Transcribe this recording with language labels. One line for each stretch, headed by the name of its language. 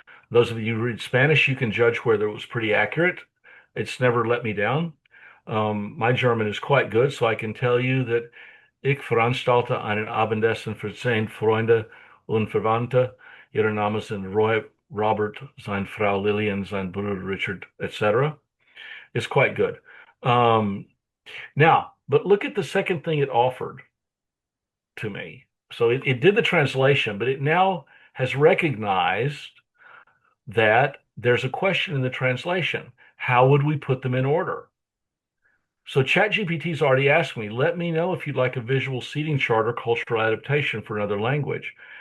English: Those of you who read Spanish, you can judge whether it was pretty accurate. It's never let me down. My German is quite good, so I can tell you that
German: ich veranstalte einen Abendessen für 10 Freunde und Verwandte. Ihre Namen sind Roy, Robert, seine Frau Lillian, sein Bruder Richard, etc.
English: It's quite good. Now, but look at the second thing it offered to me. So it did the translation, but it now has recognized that there's a question in the translation. How would we put them in order? So ChatGPT's already asked me, let me know if you'd like a visual seating chart or cultural adaptation for another language.